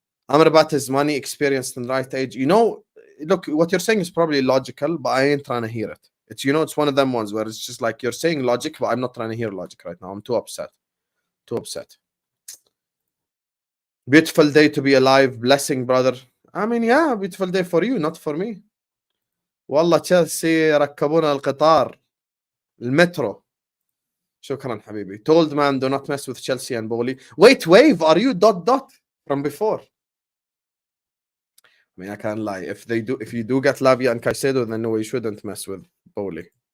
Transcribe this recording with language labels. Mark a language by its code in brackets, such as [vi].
[en] Amrabat is money, experienced and right age. You know, look, what you're saying is probably logical, but I ain't trying to hear it. It's, you know, it's one of them ones where it's just like you're saying logic, but I'm not trying to hear logic right now. I'm too upset. Too upset. Beautiful day to be alive. Blessing, brother. I mean, yeah, beautiful day for you, not for me. [ar] والله تشيلسي ركبونا القطار المترو. شكرا حبيبي. [en] Told man do not mess with Chelsea and Bowley. Wait, wave, are you ... from before? I mean, I can't lie. If you do get Lavia and Caicedo, then no, we shouldn't mess with Bowley.